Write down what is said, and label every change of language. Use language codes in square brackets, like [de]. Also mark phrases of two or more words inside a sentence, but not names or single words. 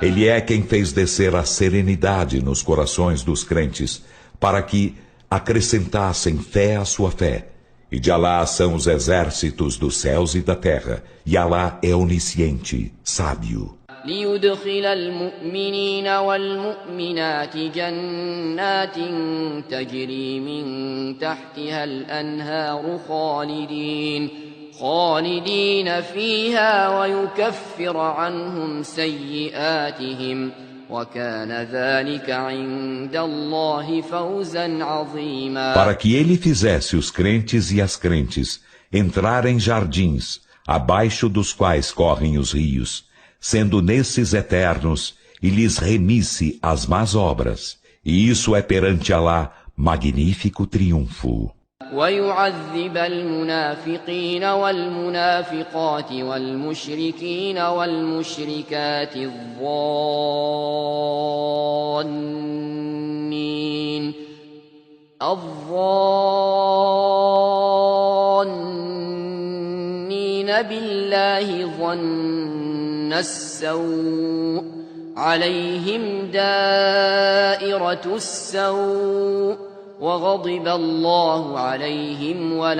[pt] Ele é quem fez descer a serenidade nos corações dos crentes, para que acrescentassem fé à sua fé. E de Alá são os exércitos dos céus e da terra, e Alá é onisciente, sábio. [ar] ليدخل المؤمنين والمؤمنات جنات تجري من تحتها الأنهار خالدين فيها ويكفر عنهم سيئاتهم وكان ذلك عند الله فوزا عظيما. [pt] Para que ele fizesse os crentes e as crentes entrar em jardins, abaixo dos quais correm os rios, sendo nesses eternos, e lhes remisse as más obras. E isso é perante Alá magnífico triunfo. [ar] ويعذب المنافقين والمنافقات والمشركين والمشركات الظانين بالله ظن السوء عليهم دائرة السوء وغضب الله عليهم